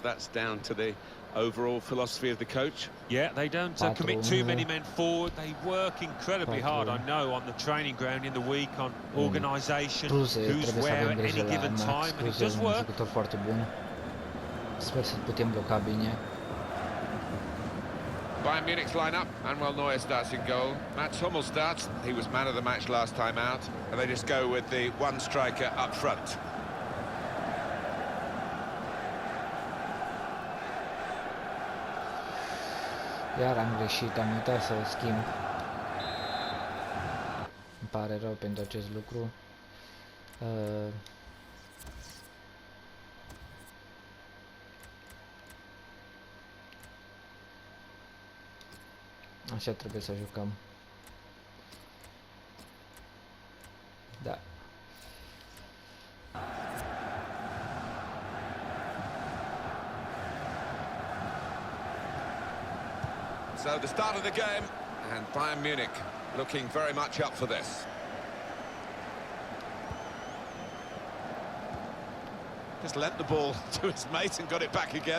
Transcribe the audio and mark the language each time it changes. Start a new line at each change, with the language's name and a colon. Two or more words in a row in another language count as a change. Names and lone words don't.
English: That's down to the overall philosophy of the coach. Yeah, they don't commit too many men forward. They work incredibly hard, I know, on the training ground in the week, on organisation, who's where at any given time, and it does work.
Romanian: Sper să putem bloca bine.
English: Bayern Munich's lineup. Manuel Neuer starts in goal. Mats Hummels starts. He was man of the match last time out. And they just go with the one striker up front.
Romanian: Iar am greșit, am uitat să schimb. Îmi pare rău pentru acest lucru. Așa trebuie să jucăm. Da.
English: So the start of the game, and Bayern Munich looking very much up for this. Just lent the ball to his mate and got it back again.